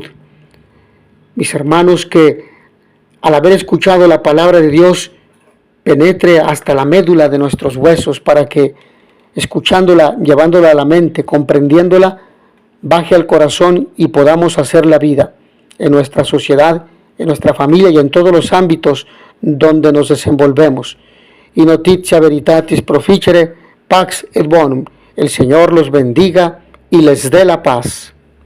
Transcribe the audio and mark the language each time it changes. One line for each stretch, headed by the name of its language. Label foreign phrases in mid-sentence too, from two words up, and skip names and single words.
Spanish: Mis hermanos, que al haber escuchado la palabra de Dios penetre hasta la médula de nuestros huesos, para que, escuchándola, llevándola a la mente, comprendiéndola, baje al corazón y podamos hacer la vida en nuestra sociedad, en nuestra familia y en todos los ámbitos donde nos desenvolvemos.
Latin: Y notitia veritatis proficere, pax et bonum.
Spanish: El Señor los bendiga y les dé la paz.